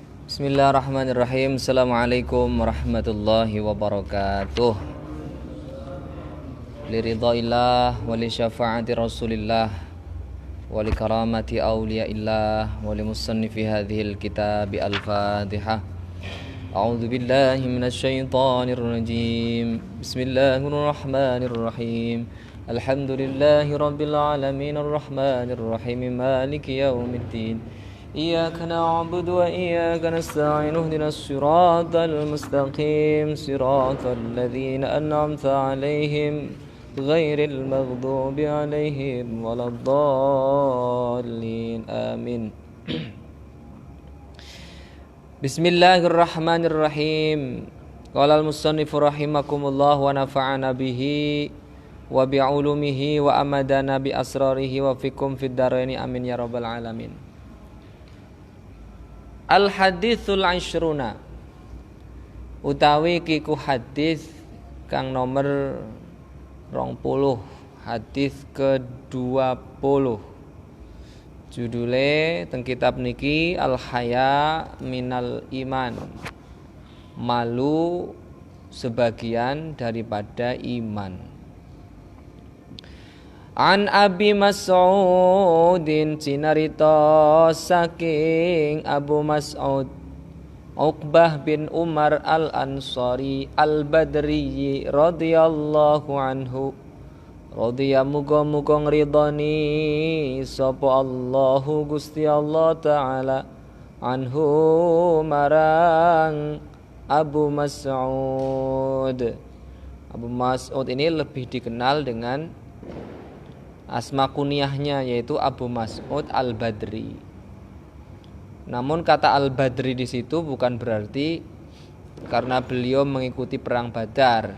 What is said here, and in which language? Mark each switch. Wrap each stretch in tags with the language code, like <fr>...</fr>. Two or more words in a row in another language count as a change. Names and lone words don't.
<ar>بسم الله الرحمن الرحيم. السلام عليكم ورحمة الله وبركاته. لرضا الله ولشفاعة رسول الله ولكرامة أولياء الله ولمصنف هذا الكتاب الفاتحة. أعوذ بالله من الشيطان الرجيم. بسم الله الرحمن الرحيم. الحمد لله رب العالمين الرحمن الرحيم مالك يوم الدين. إياك نعبد وإياك نستعين اهدنا الصراط المستقيم صراط الذين أنعمت عليهم غير المغضوب عليهم ولا الضالين آمين. بسم الله الرحمن الرحيم. قال المصنف رحمكم الله ونفعنا به وبعلومه وأمدنا بأسراره وفيكم في الدارين آمين يا رب العالمين. الحديث العشرون</ar> <jv>utawi kiku hadis kang nomor 20, hadis ke-20. Judule teng kitab niki</jv> <ar>الحياء من الإيمان.</ar> <id>Malu sebagian daripada iman.</id> <jv>An Abi Mas'udin cinarita saking Abu Mas'ud Uqbah bin Umar al-Ansari al-Badri</jv> <ar>رضي الله عنه.</ar> <jv>Radhiya muga-muga ngridoni sapa Allahu Gusti Allah taala anhu marang Abu Mas'ud.</jv> <id>Abu Mas'ud ini lebih dikenal dengan asma kunyahnya yaitu Abu Mas'ud al-Badri. Namun kata al-Badri di situ bukan berarti karena beliau mengikuti perang Badar.</id>